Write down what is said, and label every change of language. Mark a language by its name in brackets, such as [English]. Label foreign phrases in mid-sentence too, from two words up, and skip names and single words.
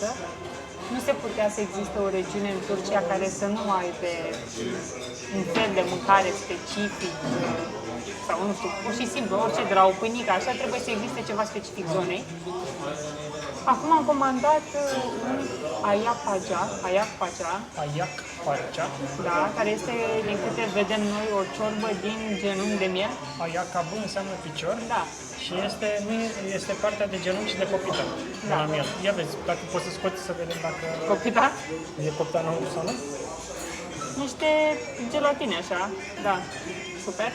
[Romanian] Nu se putea să existe o regiune în Turcia care să nu aibă un fel de mâncare specific sau nu știu, pur și simplu, orice de la o pâinică, așa trebuie să existe ceva specific zonei. Acum am comandat un ayak pacea, Ayak Pagea. da, care este, din câte vedem noi, o ciorbă din genunchi de miel. Ayak abu înseamnă picior. Da. Și este partea de genunchi și de copită de la miel. Ia vezi, dacă poți să scoți să vedem dacă Copita? e copita înăuntru sau nu. Niște gelatine așa, da, super.